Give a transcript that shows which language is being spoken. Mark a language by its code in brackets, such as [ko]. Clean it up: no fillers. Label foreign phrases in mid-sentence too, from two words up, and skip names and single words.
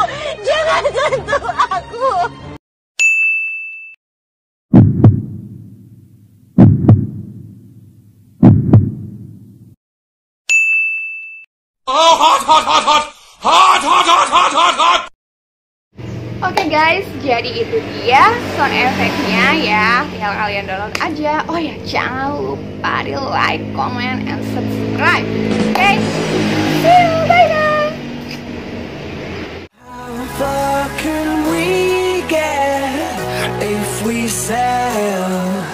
[id] Jangan sentuh aku. [en] Oh, hot, hot, hot, hot. Hot, hot, hot, hot, hot, hot. [id] Oke guys, jadi itu dia [en] sound effect- [id] nya ya. Tinggal kalian download aja. Oh ya, jangan lupa di [en] like, comment, and subscribe. [id] Oke? [en] can we get if we sail?